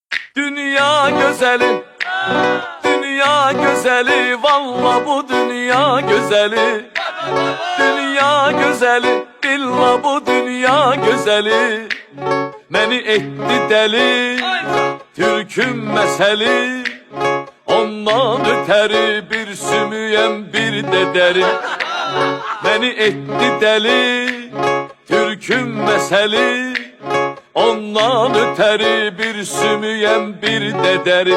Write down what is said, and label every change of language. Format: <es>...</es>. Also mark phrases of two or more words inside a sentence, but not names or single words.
<tr>Dünya güzeli, dünya güzeli, valla bu dünya güzeli. Dünya güzeli, billa bu dünya güzeli.</tr> <az>Məni etdi deli, Türküm məsəli. Ondan ötəri bir sümüyəm bir də dəri. Məni etdi deli, Türküm məsəli. Ondan ötəri bir sümüyəm bir də dəri.</az>